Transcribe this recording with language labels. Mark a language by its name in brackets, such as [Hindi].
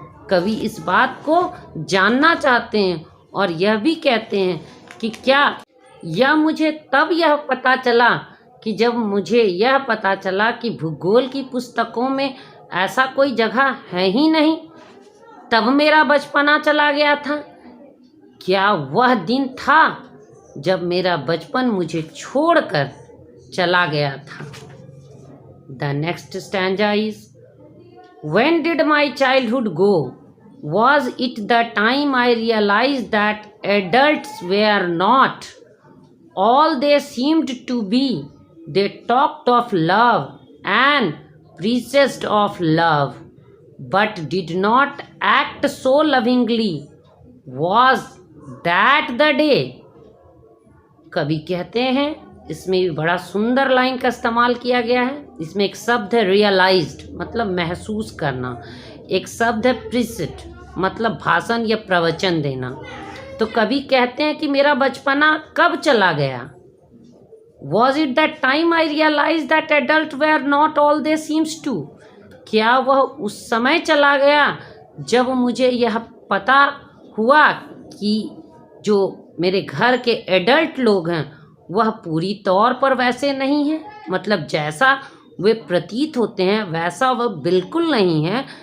[Hindi] कवि इस बात को जानना चाहते हैं और यह भी कहते हैं कि क्या यह मुझे तब यह पता चला कि जब मुझे यह पता चला कि भूगोल की पुस्तकों में ऐसा कोई जगह है ही नहीं, तब मेरा बचपना चला गया था। क्या वह दिन था जब मेरा बचपन मुझे छोड़कर चला गया था। [English] The next stanza is When did my childhood go? Was it the time I realized that adults were not all they seemed to be? They talked of love and preached of love, but did not act so lovingly. Was that the day? [Hindi] कवि कहते हैं, इसमें भी बड़ा सुंदर line का इस्तेमाल किया गया है। इसमें एक शब्द है रियलाइज्ड, मतलब महसूस करना। एक शब्द है प्रीच्ड, मतलब भाषण या प्रवचन देना। तो कवि कहते हैं कि मेरा बचपना कब चला गया। [English] Was it that time I realized that adults were not all they seems to? [Hindi] क्या वह उस समय चला गया जब मुझे यह पता हुआ कि जो मेरे घर के एडल्ट लोग हैं वह पूरी तौर पर वैसे नहीं हैं, मतलब जैसा वे प्रतीत होते हैं वैसा वह बिल्कुल नहीं है।